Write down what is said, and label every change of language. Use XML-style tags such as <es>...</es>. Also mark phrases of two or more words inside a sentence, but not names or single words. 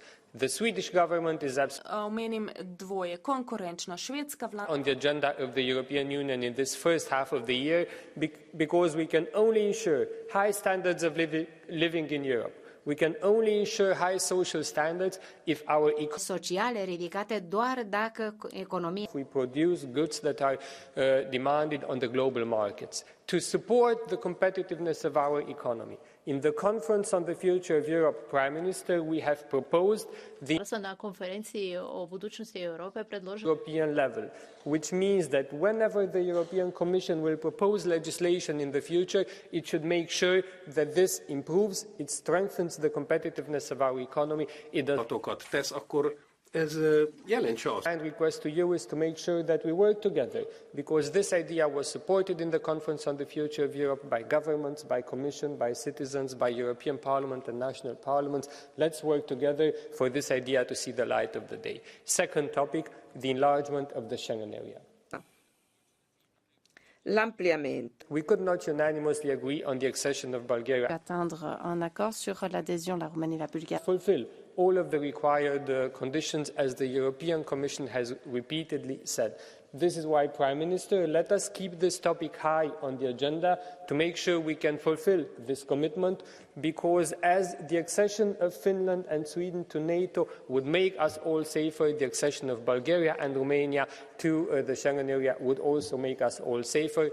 <en>The Swedish government is</en> <sl>Omenim dvoje. Konkurenčna švedska vlada</sl> <en>on the agenda of the European Union in this first half of the year because we can only ensure high standards of living in Europe. We can only ensure high social standards if our</en> <ro>sociale ridicate doar dacă economia</ro> <en>we produce goods that are demanded on the global markets to support the competitiveness of our economy. In the conference on the future of Europe, Prime Minister, we have proposed the</en> <hr>na konferenciji o budućnosti Europe predložili</hr> <en>European level, which means that whenever the European Commission will propose legislation in the future, it should make sure that this improves, it strengthens the competitiveness of our economy. It does</en> <hu>tesz, akkor ez jelentse azt.</hu> <en>And request to you is to make sure that we work together, because this idea was supported in the Conference on the Future of Europe by governments, by Commission, by citizens, by European Parliament and national parliaments. Let's work together for this idea to see the light of the day. Second topic, the enlargement of the Schengen area.</en> <it>L'ampliamento.</it> <en>We could not unanimously agree on the accession of Bulgaria.</en> <fr>atteindre un accord sur l'adhésion de la Roumanie et la Bulgarie.</fr> <en>Fulfill all of the required conditions, as the European Commission has repeatedly said. This is why, Prime Minister, let us keep this topic high on the agenda to make sure we can fulfill this commitment, because as the accession of Finland and Sweden to NATO would make us all safer, the accession of Bulgaria and Romania to the Schengen area would also make us all safer.</en>